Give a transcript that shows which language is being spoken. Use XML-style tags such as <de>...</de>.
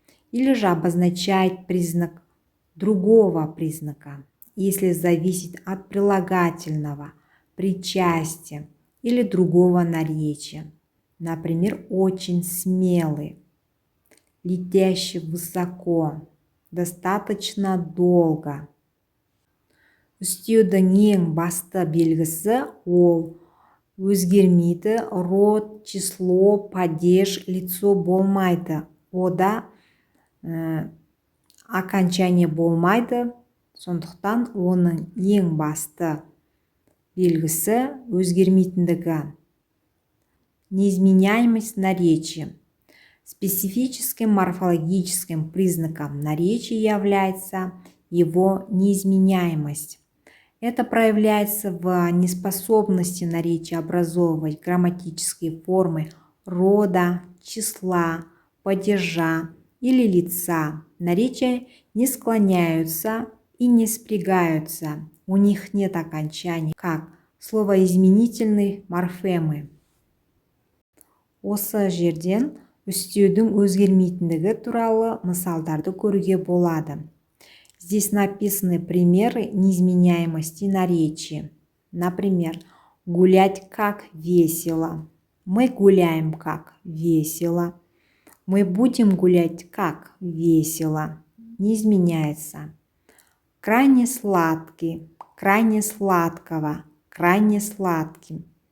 <ru>Или же обозначает признак другого признака, если зависит от прилагательного, причастия или другого наречия. Например, очень смелый, летящий высоко, достаточно долго.</ru> <kk>Үстеудің ең басты белгісі ол өзгермейді,</kk> <ru>род, число, падеж, лицо</ru> <kk>болмайды. Ода окончание болмайды, сондықтан оның ең басты белгісі өзгермейтіндігі.</kk> <ru>Неизменяемость наречия. Специфическим морфологическим признаком наречия является его неизменяемость. Это проявляется в неспособности наречия образовывать грамматические формы рода, числа, падежа или лица. Наречия не склоняются и не спрягаются. У них нет окончаний, как словоизменительные морфемы.</ru> <kk>Осы жерден үстеудің өзгермейтіндігі туралы мысалдарды көруге болады.</kk> <ru>Здесь написаны примеры неизменяемости наречия. Например, гулять как весело. Мы гуляем как весело. Мы будем гулять как весело. Не изменяется. Крайне сладкий, крайне сладкого, крайне сладким.</ru>